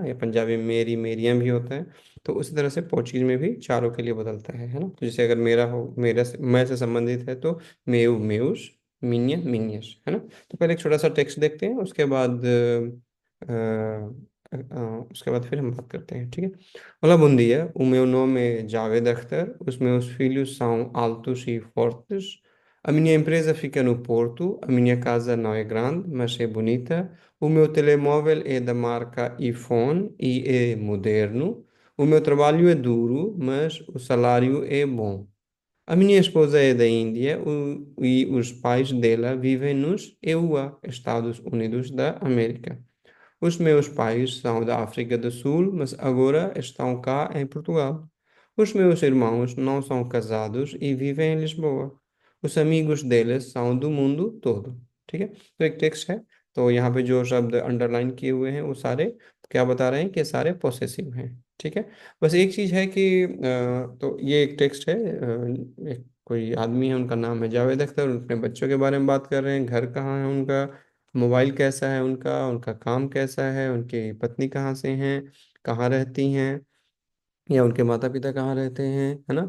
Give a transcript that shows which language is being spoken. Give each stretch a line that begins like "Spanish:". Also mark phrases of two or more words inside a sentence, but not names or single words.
Hindi: या पंजाबी में मेरी, मेरियां भी होता है। तो उसी तरह से पोर्चुगीज में भी चारों के लिए बदलता है ना। तो जैसे अगर मेरा हो, मेरा से, मैं से संबंधित है तो
Portuguese: meu, meus, minha, minhas,
Hindi: है ना। तो पहले एक छोटा सा टेक्स्ट देखते हैं, उसके बाद उसके बाद फिर हम बात करते हैं। ठीक है।
Portuguese: Olá, bom dia. O meu nome é Javed Akhtar. Os meus filhos são altos e fortes. A minha empresa fica no Porto. A minha casa não é grande, mas é bonita. O meu telemóvel é da marca iPhone e é moderno. O meu trabalho é duro, mas o salário é bom. A minha esposa é da Índia e os pais dela vivem nos EUA, Estados Unidos da América. Os meus pais são da África do Sul, mas agora estão cá em Portugal. Os meus irmãos não são casados e vivem em Lisboa. Os amigos deles são do mundo todo।
Hindi: ठीक है। तो एक टेक्स्ट है। तो यहाँ पे जो शब्द अंडरलाइन किए हुए हैं वो सारे क्या बता रहे हैं कि सारे पॉसेसिव हैं। ठीक है। बस एक चीज़ है कि तो ये एक टेक्स्ट है। एक कोई आदमी है, उनका नाम है जावेद अख्तर। अपने बच्चों के बारे में बात कर रहे हैं, घर कहाँ है उनका, मोबाइल कैसा है उनका, उनका काम कैसा है, उनकी पत्नी कहाँ से हैं, कहाँ रहती हैं, या उनके माता पिता कहाँ रहते हैं, है ना।